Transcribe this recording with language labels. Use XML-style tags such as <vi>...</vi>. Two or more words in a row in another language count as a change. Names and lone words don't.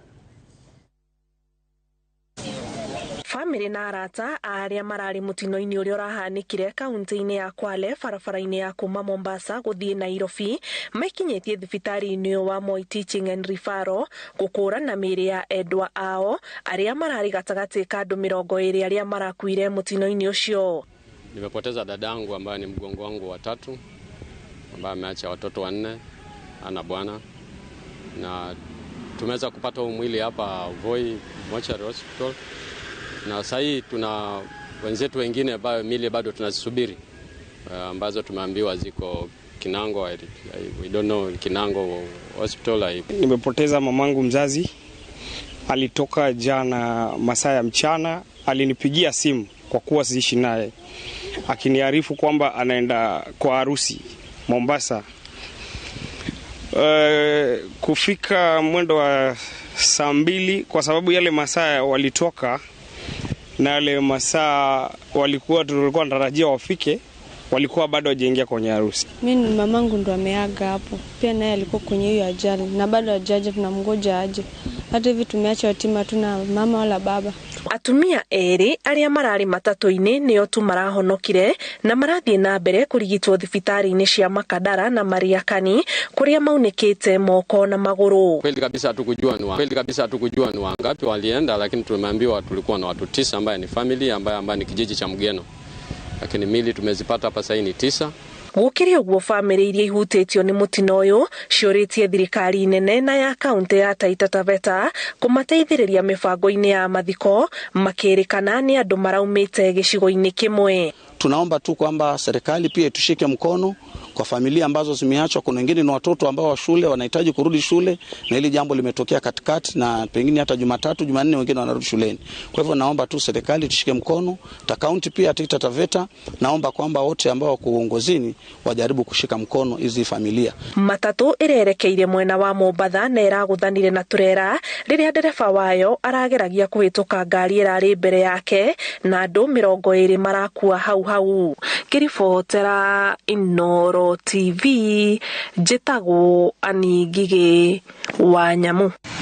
<ki>Family na arata aria marari mutino-ini uria urahanikire kaunti-ini ya Kwale barabara-ini ya kuma Mombasa guthie Nairobi maikinyetie thibitari-ini wa Moi Teaching and Referral gukura na miri ya endwa ao aria marari gatagati ka andu 20 aria marakuire mutino-ini ucio.</ki> <sw>Nimepoteza dadangu ambaye ni mgongo wangu wa 3 ambaye ameacha watoto 4 ana bwana, na tumeweza kupata mwili hapa Voi Mortuary Hospital. Na sasa tuna wenzetu wengine ambao mili bado tunazisubiri ambazo tumeambiwa ziko Kinango.</sw> <en>We don't know Kinango Hospital.</en> <sw>Nimepoteza mamangu mzazi, alitoka jana masaa ya mchana, alinipigia simu kwa kuwa siishi naye akiniarifu kwamba anaenda kwa harusi Mombasa. Kufika mwendo wa saa 2 kwa sababu yale masaa walitoka na yale masaa tulikuwa tunatarajia wafike, walikuwa bado hawajaingia kwenye harusi. Mimi mamangu ndo ameaga hapo. Pia naye alikuwa kwenye hiyo ajali na bado hajaja, tunamngoja aje. Hata hivi tumeacha yatima, tuna mama wala baba.</sw> <ki>Atumia eri aria marari matatu-ini nio tu marahonokire na marathie na mbere kurigitwo thibitari-ini cia Makadara na Mariakani kuria maunikite moko na maguru.</ki> <sw>Kweli kabisa hatukujua ni wangapi walienda, lakini tumeambiwa tulikuwa na watu 9 ambaye ni family ambaye ni kijiji cha Mgeno. Lakini mili tumezipata hapa sasa ni 9.</sw> <ki>Gukiri uguo family iria ihutitio ni mutino uyu ciuritie thirikari nene na ya kaunti ya Taita Taveta kumateithiriria mibango-ini ya mathiko makirikana ni andu maraumite gicigo-ini kimwe.</ki> <sw>Tunaomba tu kwamba serikali pia itushike mkono kwa familia ambazo zimeachwa. Kuna wengine ni watoto ambao wa shule wanahitaji kurudi shule, na hili jambo limetokea katikati na pengine hata Jumatatu, Jumanne wengine wanarudi shuleni. Kwa hivyo naomba tu serikali tushike mkono, ta kaunti pia Taita Taveta, naomba kwamba wote ambao wako uongozini wajaribu kushika mkono hizi familia.</sw> <ki>Matatu irerekeire mwena wa Mombatha na iraguthanire na turera riria ndereba wayo arageragia kuhituka ngari irari mbere yake na andu 20 marakua hau. Kiribotera Inooro TV njitagwo Aningige wa Nyamu.</ki>